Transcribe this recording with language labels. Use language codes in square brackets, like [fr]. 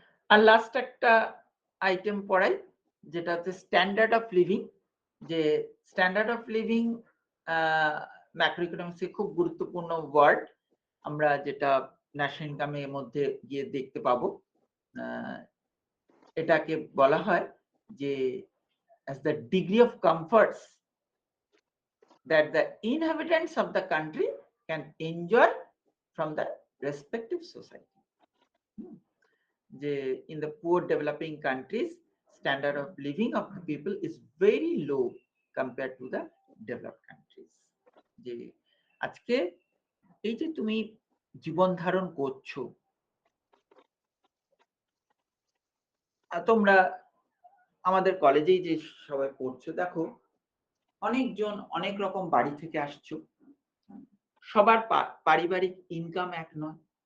[bn] আর last একটা item পড়াই, যেটা হচ্ছে স্ট্যান্ডার্ড অফ লিভিং। যে স্ট্যান্ডার্ড অফ লিভিং ম্যাক্রোইকোনমিক্সে খুব গুরুত্বপূর্ণ ওয়ার্ড, আমরা যেটা ন্যাশনাল ইনকামের মধ্যে গিয়ে দেখতে পাবো। এটাকে বলা হয় যে [en] as the degree of comforts that the inhabitants of the country can enjoy from the respective society. যে in the poor developing countries standard of living of the people is very low compared to the developed countries. [bn] যে আজকে এই যে তুমি জীবন ধারণ করছো, তোমরা আমাদের কলেজেই যে সবাই পড়ছো, দেখো অনেকজন অনেক রকম বাড়ি থেকে আসছো, সবার পারিবারিক ইনকাম এক নয়।